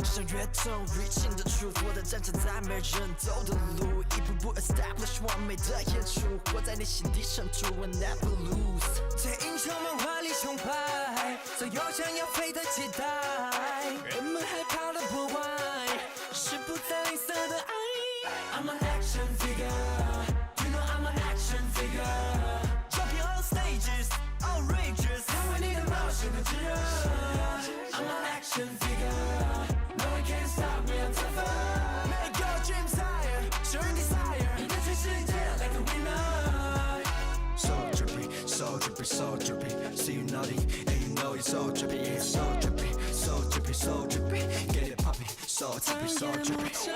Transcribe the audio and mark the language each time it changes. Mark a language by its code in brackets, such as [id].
[zh] 越痛越清的出，我的战场在没人走的路，一步步 establish 完美的演出，活在你心底深处 [en] I never lose。 [zh] 在英雄漫画里崇拜，所有想要飞的期待，人们害怕的破坏，是不再吝啬的爱。 [en] I'm an action figure, you know I'm an action figure. Jumping on stages, outrageous， [zh] 成为你的冒险的炙热。 [en] I'm an action figure.No one can stop me, I'm tougher. Make your dreams higher, show your desire. [zh] 你的全世界 [en] like a winner. So drippy, so drippy, so drippy. See you nodding, and you know it's so drippy. It's so drippy, so drippy, so drippy. Get it popping, so drippy, so drippy.